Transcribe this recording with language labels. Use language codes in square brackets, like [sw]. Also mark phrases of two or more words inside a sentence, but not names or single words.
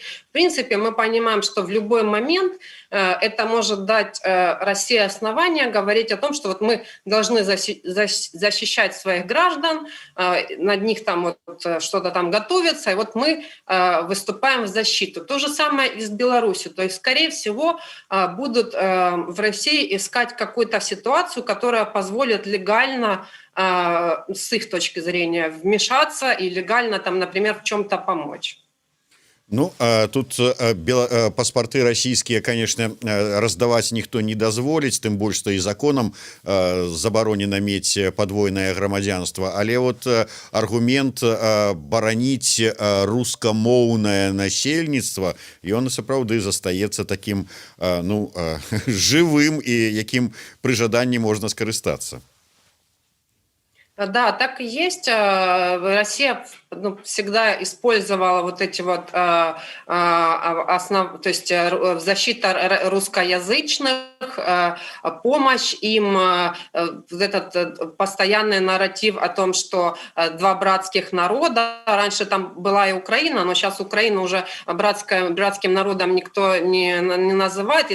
[ru] В принципе, мы понимаем, что в любой момент это может дать России основания говорить о том, что вот мы должны защищать своих граждан, над них там вот что-то там готовится, и вот мы выступаем в защиту. То же самое и с Беларусью. То есть, скорее всего, будут в России искать какую-то ситуацию, которая позволит легально, с их точки зрения, вмешаться и легально, там, например, в чем-то помочь. [be] Ну, тут паспорты расійскія, конечно, раздаваць ніхто не дазволіць, тым больш што і законам забаронена мець падвойнае грамадзянства, але вот аргумент бараніць рускамоўнае насельніцтва, ён сапраўды застаецца такім, ну, жывым і якім пры жаданні можна скарыстацца. [ru] Да, так и есть. Россия всегда использовала вот эти вот то есть защита русскоязычных, помощь им, вот этот постоянный нарратив о том, что два братских народа, раньше там была и Украина, но сейчас Украину уже братским народом никто не называет.